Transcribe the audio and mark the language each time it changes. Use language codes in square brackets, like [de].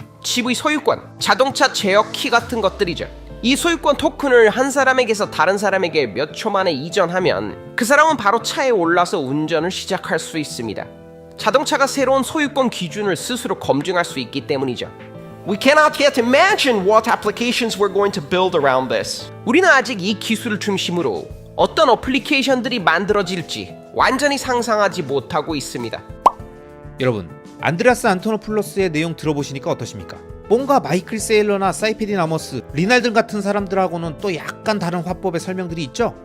[ko] 집의 소유권, 자동차 제어 키 같은 것들이죠. 이 소유권 토큰을 한 사람에게서 다른 사람에게 몇 초 만에 이전하면 그 사람은 바로 차에 올라서 운전을 시작할 수 있습니다. 자동차가 새로운 소유권 기준을 스스로 검증할 수 있기 때문이죠. [en] We cannot yet imagine what applications we're going to build around this. [ko] 우리는 아직 이 기술을 중심으로 어떤 어플리케이션들이 만들어질지 완전히 상상하지 못하고 있습니다. 여러분, 안드레아스 안토노플로스의 내용 들어보시니까 어떠십니까? 뭔가 마이클 세일러나 사이페디 나머스, 리날든 같은 사람들하고는 또 약간 다른 화법의 설명들이 있죠?